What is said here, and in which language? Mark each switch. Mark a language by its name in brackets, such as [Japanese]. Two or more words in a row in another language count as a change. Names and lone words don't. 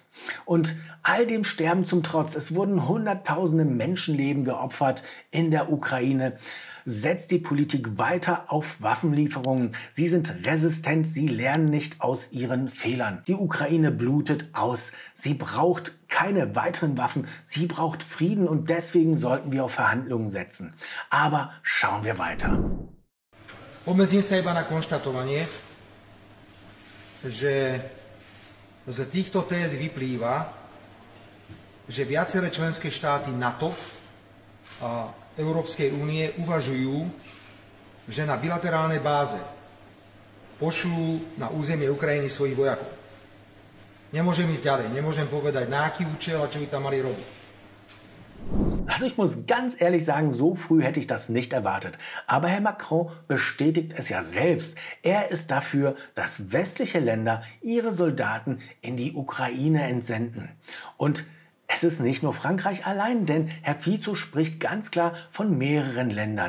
[German] Und all dem Sterben zum Trotz, es wurden hunderttausende Menschenleben geopfert in der Ukraine, setzt die Politik weiter auf Waffenlieferungen. Sie sind resistent, sie lernen nicht aus ihren Fehlern. Die Ukraine blutet aus. Sie braucht keine weiteren Waffen, sie braucht Frieden und deswegen sollten wir auf Verhandlungen setzen. Aber schauen wir weiter. [Slovak] Obmedzím sa iba na konštatovanie, že z týchto téz vyplýva, že viaceré členské štáty NATO a Európskej únie uvažujú, že na bilaterálnej báze pošlú na územie Ukrajiny svojich vojakov. Nemôžem ísť ďalej, nemôžem povedať, na aký účel a čo by tam mali robiť. [German] Also ich muss ganz ehrlich sagen, so früh hätte ich das nicht erwartet. Aber Herr Macron bestätigt es ja selbst. Er ist dafür, dass westliche Länder ihre Soldaten in die Ukraine entsenden. Und es ist nicht nur Frankreich allein, denn Herr Fico spricht ganz klar von mehreren Ländern.